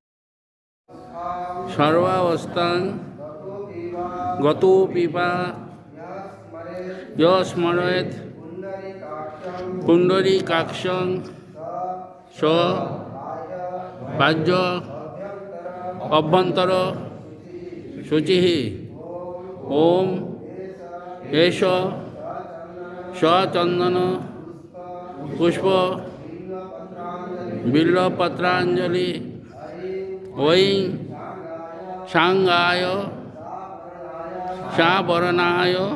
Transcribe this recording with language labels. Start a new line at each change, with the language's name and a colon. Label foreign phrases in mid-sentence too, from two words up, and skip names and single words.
Sanskrit: সর্বাবস্থান গতোপি বা স্মরেৎ পুণ্ডরীকাক্ষং স বাহ্য অভ্যন্তর শুচিঃ। ওম এষ সচন্দন পুষ্প বিল্বপত্রাঞ্জলি ঐং সাঙ্গায় সাবরণায়